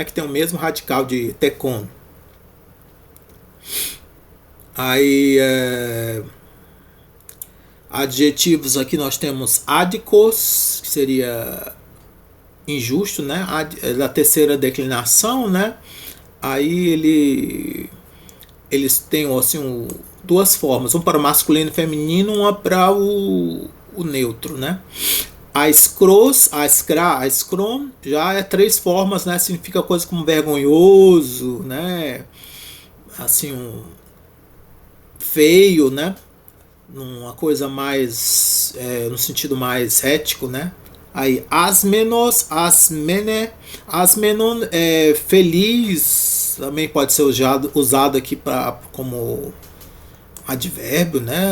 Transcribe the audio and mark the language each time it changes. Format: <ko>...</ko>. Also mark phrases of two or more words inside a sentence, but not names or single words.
<pt>Que tem o mesmo radical de Tecon. Aí, adjetivos aqui nós temos adicos, que seria injusto, né? Da terceira declinação, né? Aí eles têm assim duas formas, um para o masculino e feminino, uma para o neutro, né?</pt> <el>αἰσχρός, αἰσχρά, αἰσχρόν</el> <pt>já é três formas, né? Significa coisa como vergonhoso, né? Assim, feio, né? Uma coisa mais no sentido mais ético, né? Aí asmenon é feliz, também pode ser usado aqui como advérbio, né?</pt>